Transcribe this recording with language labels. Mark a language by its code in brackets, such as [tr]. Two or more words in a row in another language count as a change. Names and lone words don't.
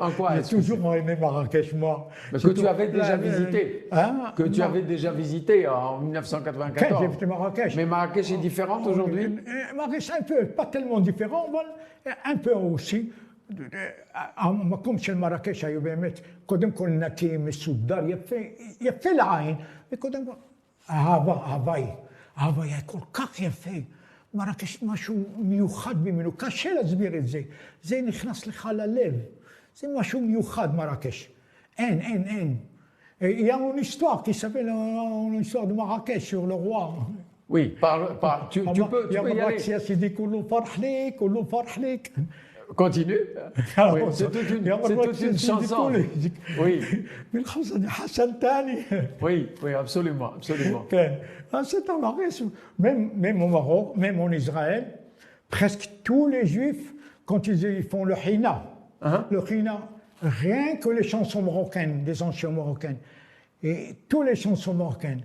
[fr] En quoi? J'ai toujours aimé Marrakech, moi. Mais que tu avais déjà visité. Que tu avais déjà visité en 1994. J'ai visité Marrakech. Mais Marrakech est différente aujourd'hui? Marrakech, un peu, pas tellement différent, un peu aussi. [he] comme של מרקש היו באמת, קודם כל נקי, מסודר, יפה לעין, וקודם כל, אהבה היה כל כך יפה. מרקש משהו מיוחד ממנו, קשה להסביר את זה. זה נכנס לך ללב. זה משהו מיוחד, מרקש. אין. [fr] Il y a une histoire qui s'appelle une histoire de Marrakech sur le roi. Oui, tu peux y aller. Il dit [ar] كله فرح ليك كله فرح ليك. [fr] Continue. Oui, c'est toute une chanson. Oui. Oui, absolument. C'est un Marrakech. Même au Maroc, même en Israël, presque tous les Juifs, quand ils font le Hina, le Hina, rien que les chansons marocaines, des chansons marocaines, et toutes les chansons marocaines.